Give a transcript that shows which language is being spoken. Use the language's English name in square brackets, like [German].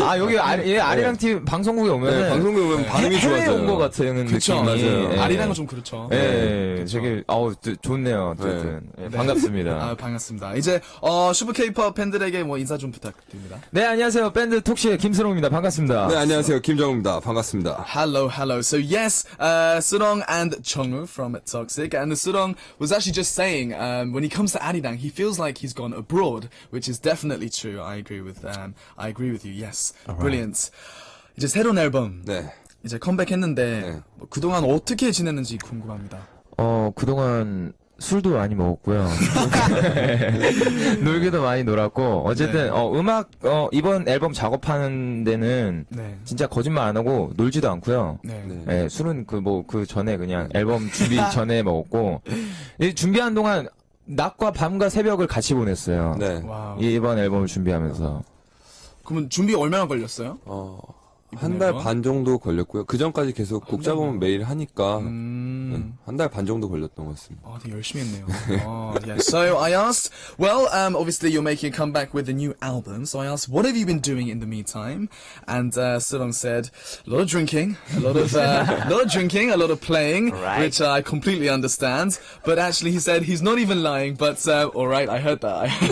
[Korean] 아, 여기 아리랑 TV 방송국에 오면 네, 방송국에 오면 반응이 해외 좋아져요. 온 것 같은 그쵸, 느낌이. 맞아요. 예. 아리랑은 좀 그렇죠. 예, 되게 좋네요. 어쨌든 예, 반갑습니다. 아, 반갑습니다. 이제 슈퍼 K-pop 팬들에게 뭐 인사 좀 부탁드립니다. 네, 안녕하세요. 밴드 톡시의 김수롱입니다. 반갑습니다. 네, 안녕하세요. 김정우입니다. 반갑습니다. [English] Hello. So yes, Surong and Jongwoo from Toxic, and Surong was actually just saying when he comes to Arirang, he feels like he's gone abroad, which is definitely true. I agree with you. Yes, brilliant. [Korean] 이제 새로운 앨범 네. 이제 컴백했는데 네. 뭐 그동안 어떻게 지냈는지 궁금합니다. 그동안 술도 많이 먹었고요. 놀기도 많이 놀았고, 어쨌든, 네. 음악, 이번 앨범 작업하는 데는 네. 진짜 거짓말 안 하고 놀지도 않고요. 네. 네. 예, 술은 그 전에 그냥 앨범 준비 전에 먹었고, 이 준비한 동안 낮과 밤과 새벽을 같이 보냈어요. 네. 와우. 이번 앨범을 준비하면서. 그러면 준비 얼마나 걸렸어요? 한 달 앨범? 반 정도 걸렸고요. 그 전까지 계속 곡 작업은 매일 하니까 한 달 반 정도 걸렸던 것 같습니다. 되게 열심히 했네요. Yeah. [English] So I asked, well, obviously you're making a comeback with a new album. So I asked, what have you been doing in the meantime? And Surong said, a lot of drinking, a lot of playing, which I completely understand. But actually, he said he's not even lying. But all right, I heard that.